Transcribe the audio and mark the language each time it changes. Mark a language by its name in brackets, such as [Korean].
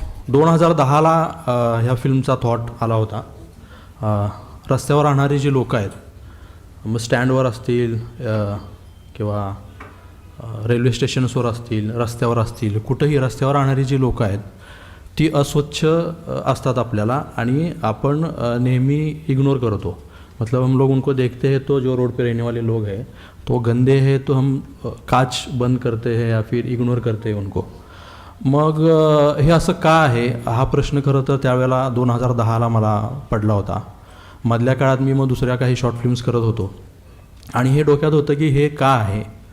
[Marathi] 2010ला ह्या फिल्मचा थॉट आला होता। रस्त्यावर राहणारी जी लोक आहेत, मग स्टँडवर असतील किंवा रेल्वे स्टेशन्सवर असतील, रस्त्यावर असतील, कुठंही रस्त्यावर राहणारी जी लोक आहेत ती अस्वच्छ असतात आपल्याला आणि आपण नेहमी इग्नोर करतो। [Hindi] मतलब हम लोग उनको देखते हैं तो जो रोड पे रहने वाले लोग हैं तो गंदे हैं तो हम काच बंद करते हैं या फिर इग्नोर करते हैं उनको। [Marathi] मग हे असं का आहे हा प्रश्न खरं तर त्यावेळेला 2010ला मला पडला होता। मधल्या काळात मी मग दुसऱ्या काही शॉर्ट फिल्म्स करत होतो आणि हे डोक्यात होतं की हे का आहे।